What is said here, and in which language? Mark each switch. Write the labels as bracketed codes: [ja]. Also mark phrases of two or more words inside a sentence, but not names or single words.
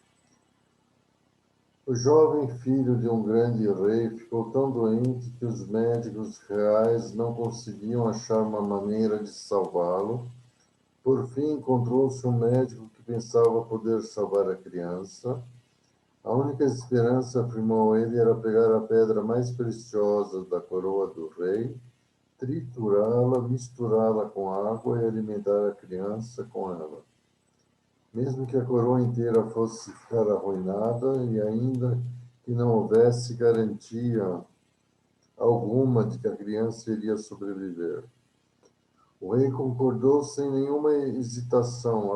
[pt] O jovem filho de um grande rei ficou tão doente que os médicos reais não conseguiam achar uma maneira de salvá-lo. Por fim, encontrou-se um médico que pensava poder salvar a criança. A única esperança, afirmou ele, era pegar a pedra mais preciosa da coroa do rei, triturá-la, misturá-la com água e alimentar a criança com ela. Mesmo que a coroa inteira fosse ficar arruinada e ainda que não houvesse garantia alguma de que a criança iria sobreviver. O rei concordou sem nenhuma hesitação.